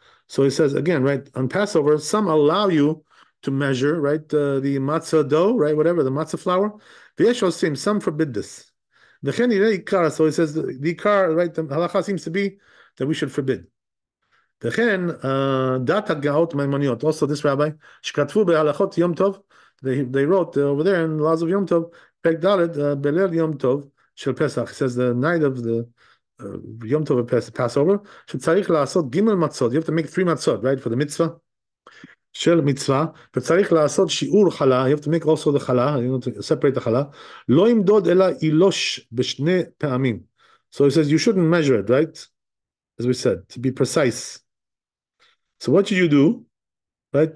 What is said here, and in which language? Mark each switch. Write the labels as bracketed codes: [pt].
[en] So he says again, right, on Passover, some allow you to measure, right, the matzah dough, right, whatever, the matzah flour. Some forbid this. So he says the ikar, right, the halacha seems to be that we should forbid. [he] וכן דת הגאות מימוניות, [en] also this rabbi, [he] שכתבו בהלכות יום טוב, [en] they wrote over there in the laws of יום טוב, [he] פרק ד' בליל יום טוב של פסח, [en] it says the night of the יום טוב of Passover, [he] שצריך לעשות ג' מצות, [en] you have to make 3 מצות, right, for the mitzvah, [he] של מצווה, וצריך לעשות שיעור חלה, [en] you have to make also the חלה, to separate the חלה, [he] לא ימדוד אלא אילוש בשני פעמים. [en] So he says you shouldn't measure it, right, as we said, to be precise. So what should you do? Right?